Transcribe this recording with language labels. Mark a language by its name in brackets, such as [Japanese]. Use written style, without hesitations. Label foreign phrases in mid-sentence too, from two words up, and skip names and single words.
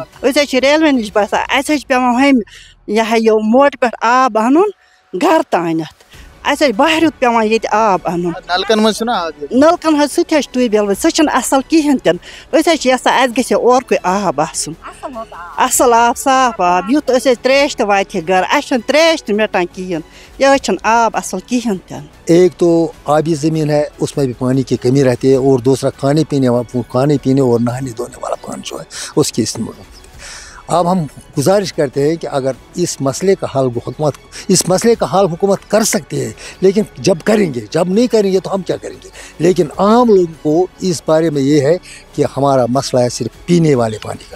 [Kashmiri] أسۍ حظ چھِ ریلوے نِش باسان اَسہِ حظ چھِ پیٚوان ہُمہِ یہِ ہا یہِ موٹہٕ پٮ۪ٹھ آب اَنُن گَرٕ تانٮ۪تھ اَسہِ حظ بہریُت پیٚوان ییٚتہِ آب اَنُن نلکن منٛز چھُنہ آب نَلکَن حظ سُہ تہِ حظ چھِ ٹیوٗب وٮ۪ل سُہ چھُنہٕ اَصٕل کِہیٖنۍ تہِ نہٕ أسۍ حظ چھِ یَژھان اَسہِ گژھِ ہے اورکُے آب آسُن اَصٕل آب صاف آب یُتھ أسۍ ترٛیش تہِ واتہِ ہے گَرٕ اَسہِ چھُنہٕ ترٛیش تہِ مِٹان کِہیٖنۍ یہِ حظ چھُنہٕ آب اَصٕل کِہیٖنۍ تہِ نہٕ [Urdu] ایک تو آبی زمین ہے اس میں بھی پانی کی کمی رہتی ہے اور دوسرا کھانے پینے اور نہانے دھونے والا پانی جو ہے اس کی استعمال اب ہم گزارش کرتے ہیں کہ اگر اس مسئلے کا حل حکومت کر سکتی ہے لیکن جب کریں گے جب نہیں کریں گے تو ہم کیا کریں گے لیکن عام لوگوں کو اس بارے میں یہ ہے کہ ہمارا مسئلہ ہے صرف پینے والے پانی کا